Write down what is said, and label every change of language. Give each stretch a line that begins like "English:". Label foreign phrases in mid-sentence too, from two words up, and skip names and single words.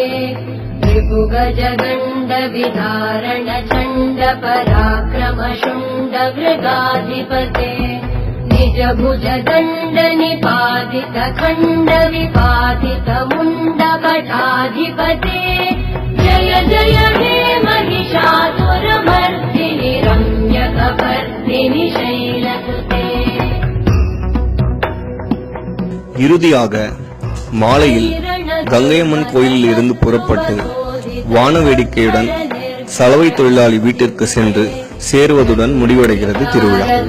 Sanskrit: त्रिभुगज गण्ड विधारण चण्ड पराक्रम शुण्ड मृगाधिपते निज भुज दण्ड निपातित खण्ड विपातित मुण्ड कटाधिपते जय जय हे महिषासुरमर्दिनि रम्यकपर्दिनि शैलसुते
Tamil: இறுதியாக மாலையில் கங்கையம்மன் கோயிலில் இருந்து புறப்பட்டு வான வேடிக்கையுடன் சலவை தொழிலாளி வீட்டிற்கு சென்று சேருவதுடன் முடிவடைகிறது திருவிழா.